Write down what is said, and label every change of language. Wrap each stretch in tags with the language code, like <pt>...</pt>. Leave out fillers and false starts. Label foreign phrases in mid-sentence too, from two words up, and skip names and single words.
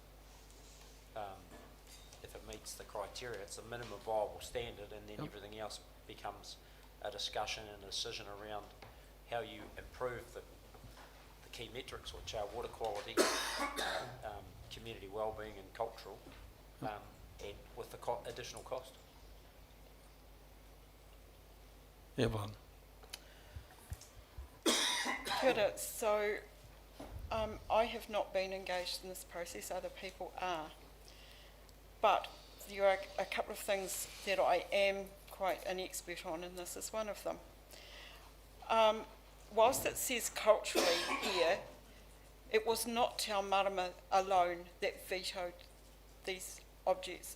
<en>If it meets the criteria, it's a minimum viable standard, and then everything else becomes a discussion and a decision around how you improve the key metrics, which are water quality, community wellbeing and cultural, and with the additional cost. Evelyn.</en> <mi>Kia ora.</mi> <en>So I have not been engaged in this process, other people are. But there are a couple of things that I am quite an expert on, and this is one of them. Whilst it says culturally here, it was not Te Ao Marama alone that vetoed these objects.</en>